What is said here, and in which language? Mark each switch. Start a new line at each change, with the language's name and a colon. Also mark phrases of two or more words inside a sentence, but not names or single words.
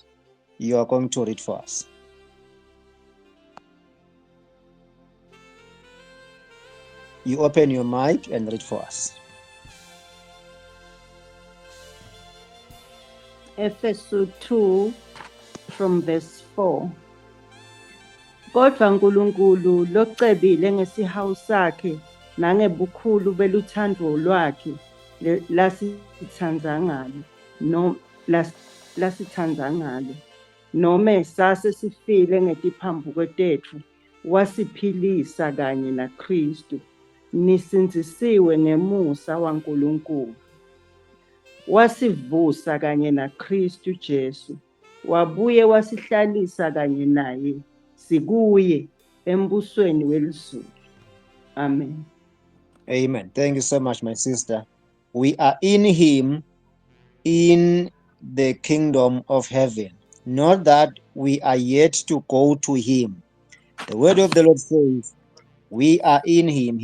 English: You are going to read for us. You open your mic and read for us. Efesu 2 from verse 4.
Swati: Kodwa uNkulunkulu locebile ngesihawu sakhe nangebukhulu beluthando lwakhe lasithanda ngalo nome sase sifile ngetiphambuko tetfu wasiphilisa kanye naKristu nisinzisiwe ngemusa waNkulunkulu wasivusa kanye naKristu Jesu wabuye wasihlalisa kanye naye sikuye embusweni welizulu. Amen. Amen.
English: Thank you so much, my sister. We are in him in the kingdom of heaven. Not that we are yet to go to him. The word of the Lord says, we are in him.